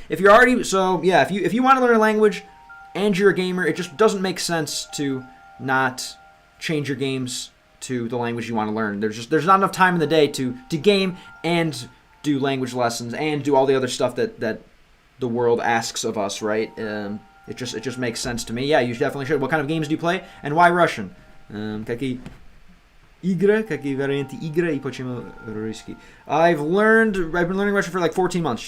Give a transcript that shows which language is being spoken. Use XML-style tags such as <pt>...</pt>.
<en>If you're already, so yeah, if you want to learn a language and you're a gamer, it just doesn't make sense to not change your games to the language you want to learn. There's not enough time in the day to game and do language lessons and do all the other stuff that the world asks of us, right? It just makes sense to me. Yeah, you definitely should. What kind of games do you play and why Russian?</en> <ru>Какие варианты игры и почему русский?</ru> <en>I've been learning Russian for like 14 months.</en>